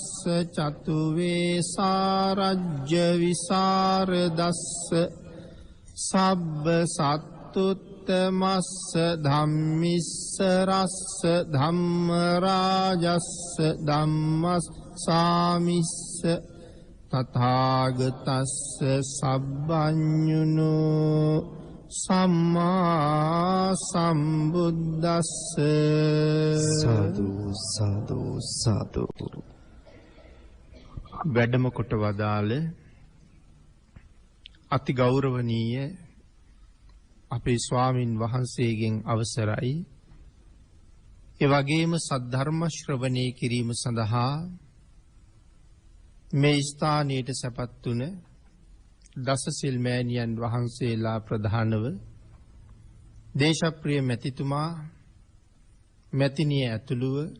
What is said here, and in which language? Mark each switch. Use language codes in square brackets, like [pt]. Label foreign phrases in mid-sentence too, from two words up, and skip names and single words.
[pi] චතු වේසාරජ්‍ය විසරදස්ස සබ්බ සත්තුත්තමස්ස ධම්මිස්ස රස්ස ධම්ම රාජස්ස ධම්මස්සාමිස්ස තථාගතස්ස සබ්බඤුනෝ සම්මා සම්බුද්දස්ස. සාදු සාදු සාදු. [si] වැඩම කොට වදාළ අති ගෞරවනීය අපේ ස්වාමින් වහන්සේගෙන් අවසරයි. ඒ වගේම සද්ධර්ම ශ්‍රවණය කිරීම සඳහා මේ ස්ථානයට සැපත් වුණ දසසිල් මෑණියන් වහන්සේලා ප්‍රධානව දේශප්‍රිය මැතිතුමා මැතිනිය ඇතුළුව